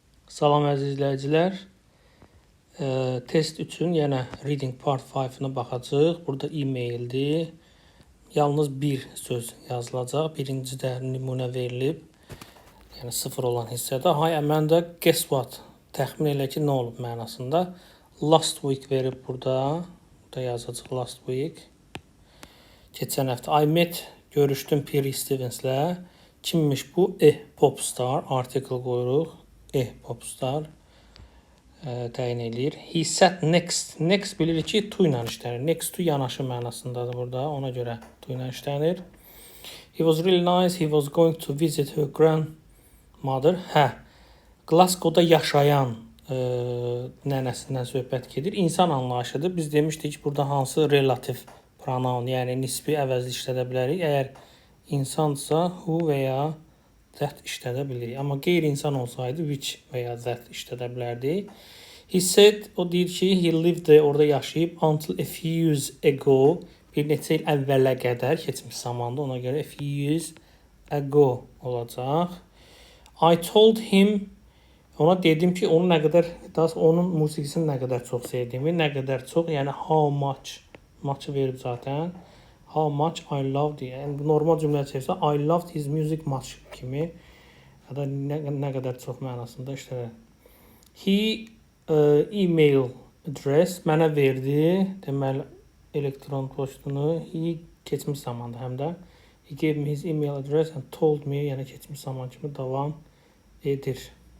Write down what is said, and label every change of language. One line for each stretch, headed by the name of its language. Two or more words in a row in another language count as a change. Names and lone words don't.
Azerbaijani: Salam əziz izləyicilər. Test üçün yenə Reading Part 5-nə baxacağıq. Burada e-maildir. Yalnız bir söz yazılacaq. Birincidə nümunə verilib. Yəni 0 olan hissədə.
English: Hi Amanda, guess what?
Azerbaijani: Təxmin elə ki, nə olub mənasında.
English: Last week
Azerbaijani: verib burada. Burada yazacaq
English: last week.
Azerbaijani: Keçən həftə.
English: I met,
Azerbaijani: görüşdüm Piri Stevens'lə. Kimmiş bu? Popstar. Article qoyuruq. Popstar təyin eləyir.
English: He sat next.
Azerbaijani: Next bilirik ki, to ilə işlənir.
English: Next to
Azerbaijani: yanaşı mənasındadır burada. Ona görə to ilə işlənir.
English: He was really nice. He was going to visit her grandmother.
Azerbaijani: Glasgow-da yaşayan nənəsindən söhbət gedir. İnsan anlayışıdır. Biz demişdik ki, burada hansı
English: relativ pronoun,
Azerbaijani: yəni nisbi əvəzli işlədə bilərik. Əgər insansa who və ya that işlədə bilirik. Amma qeyri-insan olsaydı which və ya that işlədə bilərdik.
English: He said,
Azerbaijani: o deyir ki,
English: he lived there,
Azerbaijani: orada yaşayıb
English: until a few years ago,
Azerbaijani: bir neçə il əvvələ qədər, keçmiş zamanda, ona görə
English: a few years ago
Azerbaijani: olacaq.
English: I told him,
Azerbaijani: ona dedim ki, onun nə qədər, onun musiqisini nə qədər çox sevdiyimi, nə qədər çox, yəni
English: how much,
Azerbaijani: much verib zaten.
English: How much I loved,
Azerbaijani: yəni normal cümlə çevirsə,
English: I loved his music much
Azerbaijani: kimi ya da nə qədər çox mənasında işləyir.
English: He email address
Azerbaijani: mənə verdi, deməli elektron postunu. He keçmiş zamanda həm də.
English: He gave me his email address and told me,
Azerbaijani: yəni keçmiş zaman kimi davam edir.